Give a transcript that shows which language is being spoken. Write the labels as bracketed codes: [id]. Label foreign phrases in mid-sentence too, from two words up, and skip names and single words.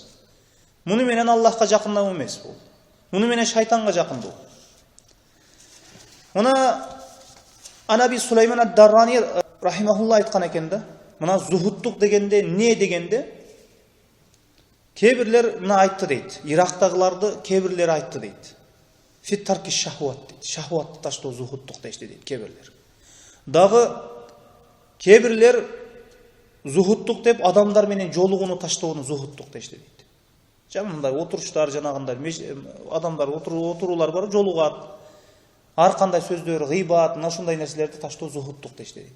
[ky] Муну менен Аллахка жакындоо эмес бул. Муну менен шайтанга жакындоо. Мына Анаби Сулайман ад-Даррани рахимахулла айткан экен да. Мына зухудтук дегенде не дегенде? Кээ бирлер мына айтты дейт. Ирактагыларды кээ бирлер айтты дейт. [ar] في ترك الشهوات дейт. [ky] Шахватты таштоо зухудтук дейт кээ бирлер. Дагы кээ бирлер зухуттук деп адамдар менен жолугууну таштоону зухуттук дешти дейт. Жанагындай отуруштар, жанагындай адамдар отуруулар бар, жолугат. Ар кандай сөздөр, гыйбат, мына ушундай нерселерди таштоо зухуттук дешти дейт.